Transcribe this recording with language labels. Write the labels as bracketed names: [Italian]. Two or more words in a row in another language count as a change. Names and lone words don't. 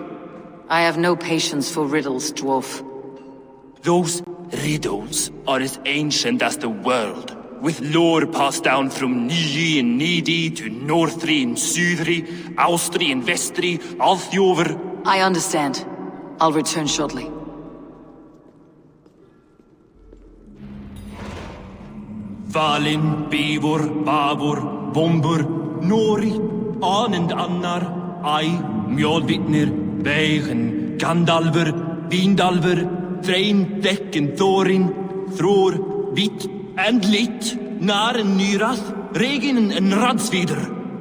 [English] I have no patience for riddles, dwarf. Those riddles are as ancient as the world, with lore passed down from Niji and Nidi to Northri and Sudri, Austri and Vestri, Althjover. I understand. I'll return shortly. Valin, Bivor, Bavor, Bombur, Nori, Anand Annar, Ai, Mjolvitnir, Beigen, Gandalver, Vindalver, Threin, Dekken, Thorin, Thror, Vit, and Lit, Nar and Nyrath, Regin and Radsvider.